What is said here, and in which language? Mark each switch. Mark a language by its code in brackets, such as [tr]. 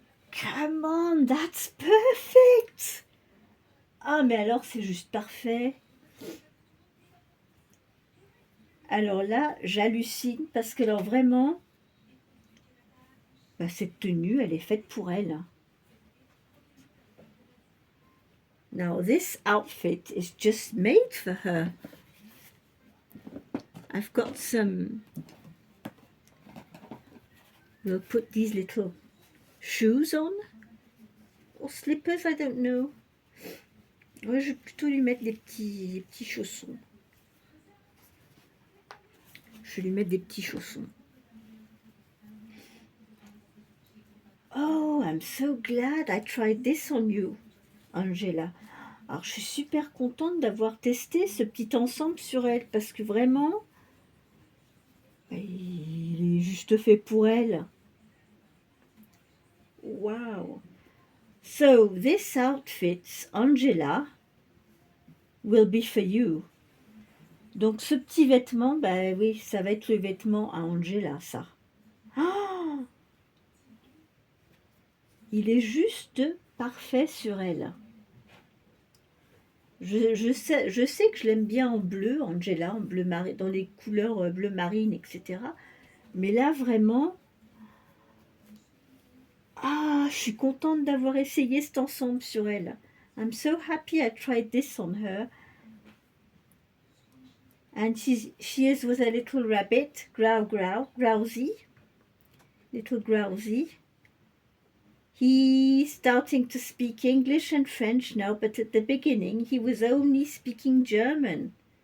[en] Come on, that's perfect! [fr] Ah, mais alors, c'est juste parfait. Alors là, j'hallucine parce que alors vraiment, cette tenue, elle est faite pour elle. [en] Now this outfit is just made for her. I've got some... We'll put these little shoes on. Or slippers, I don't know. [fr] Ouais, je vais plutôt lui mettre des petits chaussons. Je vais lui mettre des petits chaussons. [en] Oh, I'm so glad I tried this on you, Angela. [fr] Alors, je suis super contente d'avoir testé ce petit ensemble sur elle parce que vraiment, il est juste fait pour elle. Wow. [en] So, this outfit, Angela, will be for you. [fr] Donc, ce petit vêtement, oui, ça va être le vêtement à Angela, ça. Oh, il est juste parfait sur elle. Je sais que je l'aime bien en bleu, Angela, en bleu marine, dans les couleurs bleu marine, etc. Mais là, vraiment, je suis contente d'avoir essayé cet ensemble sur elle. [en] I'm so happy I tried this on her. And she is with a little rabbit, Grousey, little Grousey. He's starting to speak English and French now, but at the beginning he was only speaking German.